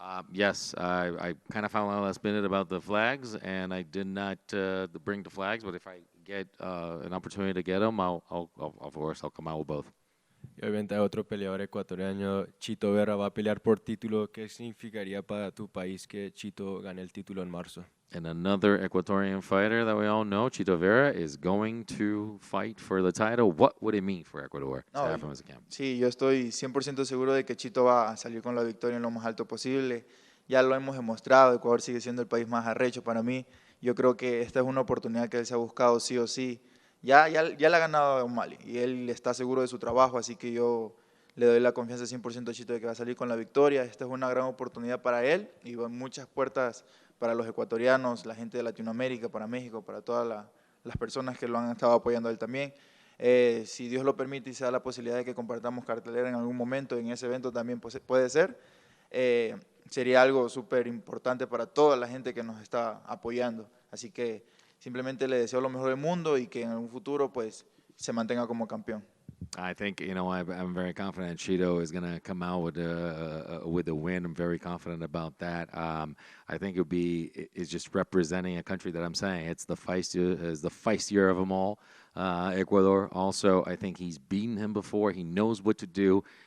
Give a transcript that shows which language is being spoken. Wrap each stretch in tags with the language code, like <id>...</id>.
<en>Yes, I kind of found out last minute about the flags, and I did not bring the flags, but if I get an opportunity to get them, of course, I'll come out with both.</en> <es>Y obviamente hay otro peleador ecuatoriano, Chito Vera, va a pelear por título. ¿Qué significaría para tu país que Chito gane el título en marzo?</es> <en>And another Ecuadorian fighter that we all know, Chito Vera, is going to fight for the title. What would it mean for Ecuador to have him as a camp?</en> <es>Sí, yo estoy 100% seguro de que Chito va a salir con la victoria en lo más alto posible. Ya lo hemos demostrado, Ecuador sigue siendo el país más arrecho para mí. Yo creo que esta es una oportunidad que él se ha buscado sí o sí. Ya le ha ganado a Mali y él está seguro de su trabajo, así que yo le doy la confianza 100% a Chito de que va a salir con la victoria. Esta es una gran oportunidad para él y muchas puertas para los ecuatorianos, la gente de Latinoamérica, para México, para todas las personas que lo han estado apoyando a él también. Si Dios lo permite y se da la posibilidad de que compartamos cartelera en algún momento en ese evento también puede ser, sería algo súper importante para toda la gente que nos está apoyando. Así que simplemente le deseo lo mejor del mundo y que en un futuro pues se mantenga como campeón.</es> <en>I think, I'm very confident Chito is going to come out with a win. I'm very confident about that. I think it's just representing a country that I'm saying it's the feistier of them all. Ecuador also, I think he's beaten him before. He knows what to do.</en>